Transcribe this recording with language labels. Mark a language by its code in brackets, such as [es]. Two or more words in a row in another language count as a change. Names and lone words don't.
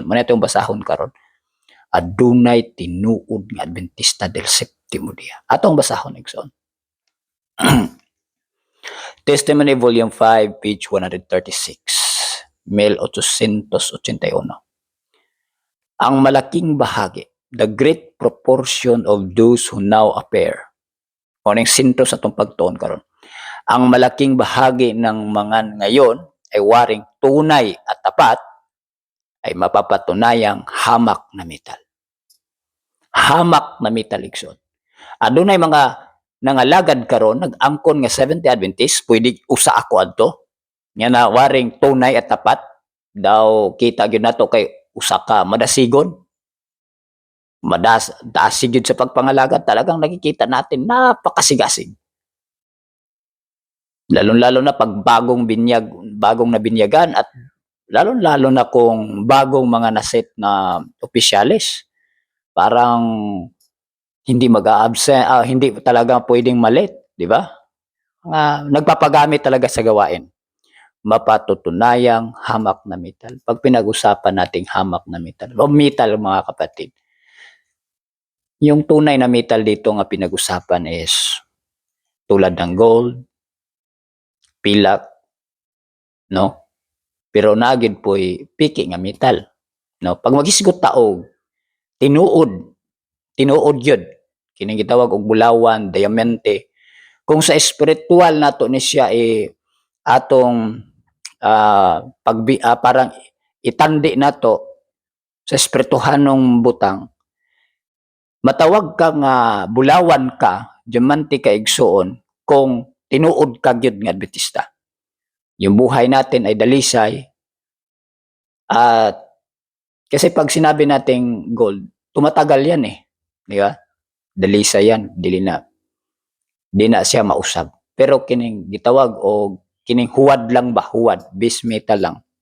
[ceb] Muna itong basahon karon. Adunay tinuod nga Adventista del Séptimo Día. Atong basahon igsoon. [en] Testimony Volume 5, page 136, 1881. [tl] Ang malaking bahagi, [en] the great proportion of those who now appear, [ceb] o ning sintro sa itong pagtuon karon. [tl] Ang malaking bahagi ng mga ngayon ay waring tunay at tapat ay mapapatunayang hamak na metal. Hamak na metal igsoon. [ceb] Adunay mga nangalagad karon nag-angkon nga Seventh-day Adventist, pwede usa ako adto nga na waring tunay at tapat daw, kita gyud nato kay usa ka madasigon, dasig gyud sa pagpangalagad, [tl] talagang nakikita natin napakasigasig. Lalo-lalo na pag bagong nabinyagan, at lalo-lalo na kung bagong mga naset na opisyalis, parang hindi mag-a-absent, hindi talaga pwedeng malit, di ba? Nagpapagamit talaga sa gawain. Mapatutunayang hamak na metal. Pag pinag-usapan nating hamak na metal, o metal mga kapatid, yung tunay na metal dito nga pinag-usapan is tulad ng gold, pilak, no? [ceb] Pero nagid po'y piki nga metal, no? Pag magisgot taog, tinuod yun. Kining gitawag og bulawan, diamante. Kung sa espiritual nato ni siya atong parang itandi nato sa espirituhanong butang, matawag ka nga bulawan ka, diamanti ka igsuon kung tinuod ka gyud nga Adventista. [tl] Yung buhay natin ay dalisay at kasi pag sinabi nating gold, tumatagal yan di ba? [ceb] Dalisay yan, di na siya mausab. Pero kining gitawag o kining huwad lang ba, huwad, base metal lang.